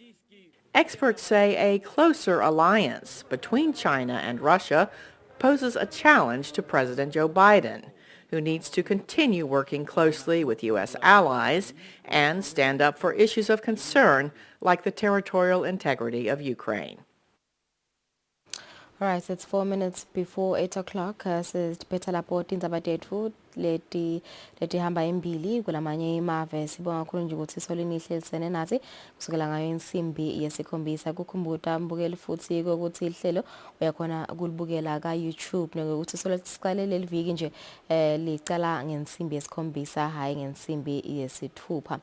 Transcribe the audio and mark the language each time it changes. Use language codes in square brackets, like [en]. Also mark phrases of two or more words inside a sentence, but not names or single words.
[en] Experts say a closer alliance between China and Russia poses a challenge to President Joe Biden, who needs to continue working closely with U.S. allies and stand up for issues of concern like the territorial integrity of Ukraine. All right, it's 4 minutes before 8 o'clock. [ss] Siphetha lapho tindzaba tethu leti hamba embili kulamanye imave. Sibonga kakhulu nje ukuthi isolini ihlelisene nathi kusukela ngayo insimbi yesikhombisa. Kukhumbuta mbukeli futhi ukuthi ihlelo uyakhona ukulibukela ka YouTube nokuthi solo siqale leli viki nje licala ngensimbi yesikhombisa hayi ngensimbi yesithupha.